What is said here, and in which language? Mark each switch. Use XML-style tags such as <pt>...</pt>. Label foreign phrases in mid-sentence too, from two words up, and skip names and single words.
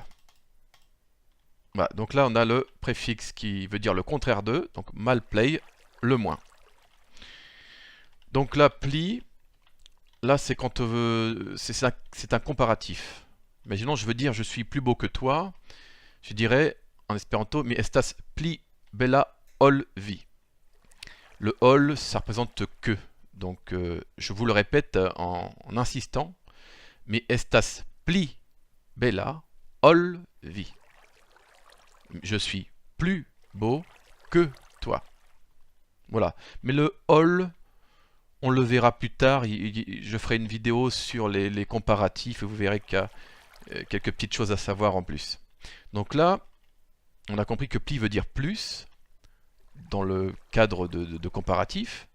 <fr>Voilà, donc là on a le préfixe qui veut dire le contraire de, donc mal play, le moins. Donc là, pli, là c'est quand on veut, c'est un comparatif. Imaginons je veux dire je suis plus beau que toi, je dirais en espéranto</fr> <eo>mi estas pli bella ol vi.</eo> <fr>Le ol ça représente que, donc je vous le répète en insistant,</fr> <eo>mi estas pli bella ol vi.</eo> <fr>Je suis plus beau que toi. Voilà. Mais le ol, on le verra plus tard. Je ferai une vidéo sur les comparatifs et vous verrez qu'il y a quelques petites choses à savoir en plus. Donc là, on a compris que pli veut dire plus dans le cadre de comparatif.</fr>